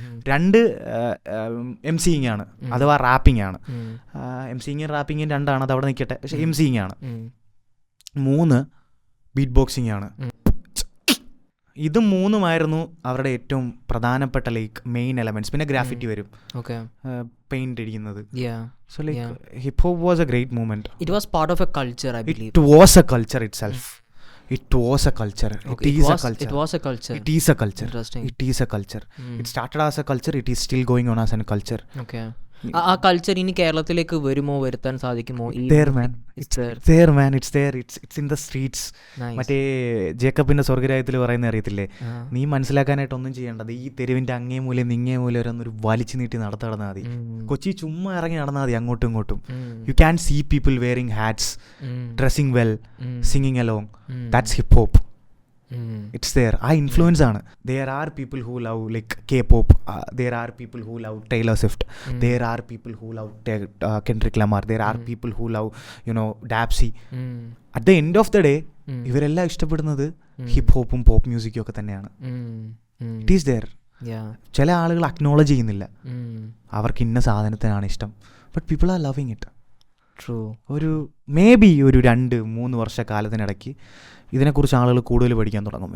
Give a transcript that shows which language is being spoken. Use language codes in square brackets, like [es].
[ml] 2 എംസിങ് ആണ്, അഥവാ റാപ്പിംഗ് ആണ്. എംസിങ്ങും റാപ്പിങ്ങും 2 അത് അവിടെ നിൽക്കട്ടെ, പക്ഷെ എംസിങ് ആണ്. 3 ബീറ്റ് ബോക്സിങ് ആണ്. ഇത് 3 അവരുടെ ഏറ്റവും പ്രധാനപ്പെട്ട ലൈക്ക് മെയിൻ എലമെന്റ്സ്. പിന്നെ ഗ്രാഫിറ്റി വരും, പെയിന്റ് അടിക്കുന്നത്. [en] So like hip hop was a great movement. It was part of a culture, I believe. It was a culture itself. It was a culture. Okay. It is a culture. It was a culture. It is a culture. Interesting. It is a culture. It started as a culture. It is still going on as a culture. Okay. [ml] ആ culture ഇനി കേരളത്തിലേക്ക് വരുമോ, വരുത്താൻ സാധിക്കുമോ? [en] There man, it's there. It's in the streets. [ml] മറ്റേ ജേക്കബിന്റെ സ്വർഗരാജ്യത്തിൽ പറയുന്ന അറിയത്തില്ലേ, നീ മനസ്സിലാക്കാനായിട്ടൊന്നും ചെയ്യേണ്ടത് ഈ തെരുവിന്റെ അങ്ങേ മൂലം നിങ്ങേ മൂലം ഒരു വലിച്ചു നീട്ടി നടന്നാൽ മതി. കൊച്ചി ചുമ്മാ ഇറങ്ങി നടന്നാൽ മതി അങ്ങോട്ടും ഇങ്ങോട്ടും. [en] You can see people wearing hats, dressing well, singing along. That's hip hop. It's there. [ml] ആ ഇൻഫ്ലുവൻസ് ആണ്. [en] There are people who love like K-pop. There are people who love Taylor Swift. There are people who love Kendrick Lamar. There are people who love Dapsy. At the end of the day [ml] ഇവരെല്ലാം ഇഷ്ടപ്പെടുന്നത് hip ഹോപ്പും pop മ്യൂസിക്കും ഒക്കെ തന്നെയാണ്. [en] It is there. [ml] ചില ആളുകൾ acknowledge ചെയ്യുന്നില്ല, അവർക്ക് ഇന്ന സാധനത്തിനാണ് ഇഷ്ടം. [en] But people are loving it. True. [ml] ഒരു മേ ബി ഒരു 2-3 വർഷക്കാലത്തിനിടയ്ക്ക് ഇതിനെക്കുറിച്ച് ആളുകൾ കൂടുതൽ പഠിക്കാൻ തുടങ്ങും.